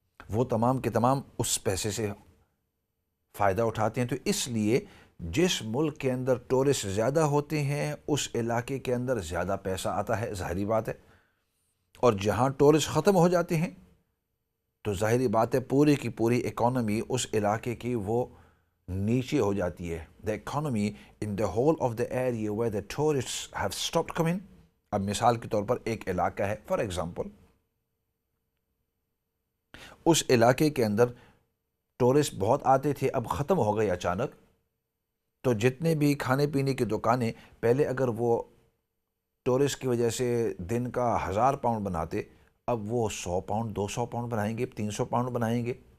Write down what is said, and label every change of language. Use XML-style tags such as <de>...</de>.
<ur>وہ تمام کے تمام اس پیسے سے فائدہ اٹھاتے ہیں. تو اس لیے جس ملک کے اندر ٹورسٹ زیادہ ہوتے ہیں اس علاقے کے اندر زیادہ پیسہ آتا ہے، ظاہری بات ہے. اور جہاں ٹورسٹ ختم ہو جاتے ہیں تو ظاہری بات ہے پوری کی پوری اکانومی اس علاقے کی وہ نیچے ہو جاتی ہے.</ur> <en>The economy in the whole of the area where the tourists have stopped coming.</en> <ur>اب مثال کے طور پر ایک علاقہ ہے،</ur> <en>for example</en> <ur>اس علاقے کے اندر ٹورسٹ بہت آتے تھے، اب ختم ہو گئے اچانک. تو جتنے بھی کھانے پینے کی دکانیں پہلے اگر وہ ٹورسٹ کی وجہ سے دن کا 1000 پاؤنڈ بناتے، اب وہ 100 پاؤنڈ، 200 پاؤنڈ بنائیں گے، 300 پاؤنڈ بنائیں گے.</ur>